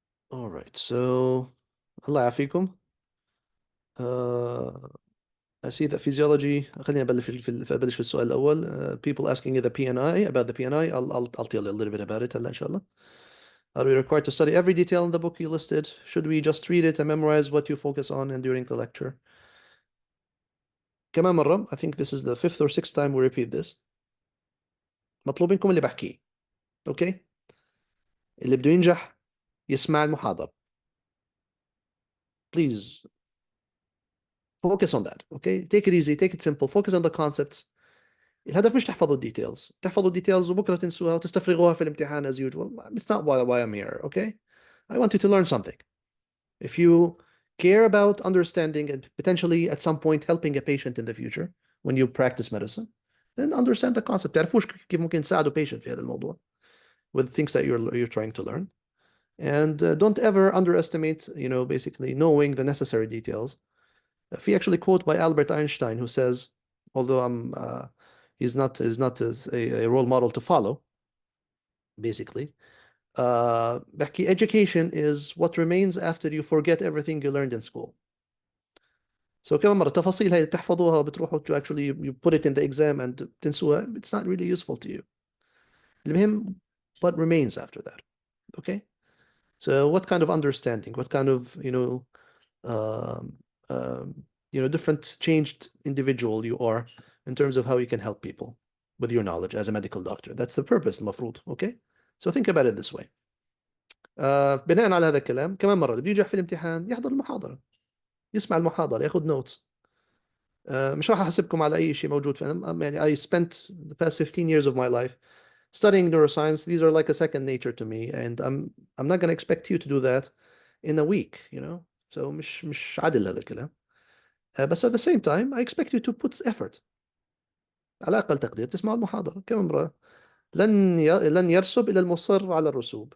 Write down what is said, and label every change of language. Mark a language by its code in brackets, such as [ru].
[en] All right, so [ar] الله يعافيكم. [en] I see that physiology. [ar] خليني أبلش في السؤال الأول. [en] People asking the PNI, about the PNI. I'll tell you a little bit about it [ar] هلا إن شاء الله. [en] Are we required to study every detail in the book you listed? Should we just read it and memorize what you focus on and during the lecture? [ar] كمان مرة, [en] I think this is the fifth or sixth time we repeat this. [ar] مطلوب منكم اللي بحكيه. [en] Okay? [ar] اللي بده ينجح يسمع المحاضرة. [en] Please focus on that. Okay? Take it easy, take it simple, focus on the concepts. [ar] الهدف مش تحفظوا الديتيلز، تحفظوا الديتيلز وبكره تنسوها وتستفرغوها في الامتحان [en] as usual. It's not why I'm here, okay? I want you to learn something. If you care about understanding and potentially at some point helping a patient in the future when you practice medicine, then understand the concept. [ar] تعرفوش كيف ممكن تساعدوا [en] patient [ar] في هذا الموضوع [en] with things that you're trying to learn. And don't ever underestimate, basically knowing the necessary details. في actually quote by Albert Einstein who says, although he's not a role model to follow, basically. بحكي education is what remains after you forget everything you learned in school. So [ar] كمان مرة التفاصيل هي تحفظوها وبتروحوا [en] to actually you put it in the exam and [ar] تنسوها, [en] it's not really useful to you. [ar] المهم [en] what remains after that. Okay? So what kind of understanding, what kind of, um, um, different changed individual you are in terms of how you can help people with your knowledge as a medical doctor. That's the purpose [ar] المفروض. [en] Okay? So think about it this way. [ar] بناء على هذا الكلام كمان مرة اللي بينجح في الامتحان يحضر المحاضرة، يسمع المحاضرة، ياخذ نوتس. مش راح احاسبكم على اي شيء موجود في يعني [en] I spent the past 15 years of my life studying neuroscience. These are like a second nature to me, and I'm not going to expect you to do that in a week, so [ar] مش عادل هذا الكلام. بس [en] at the same time I expect you to put effort. [ar] على أقل تقدير تسمعوا المحاضرة كم مرة. لن يرسب إلى المصر على الرسوب.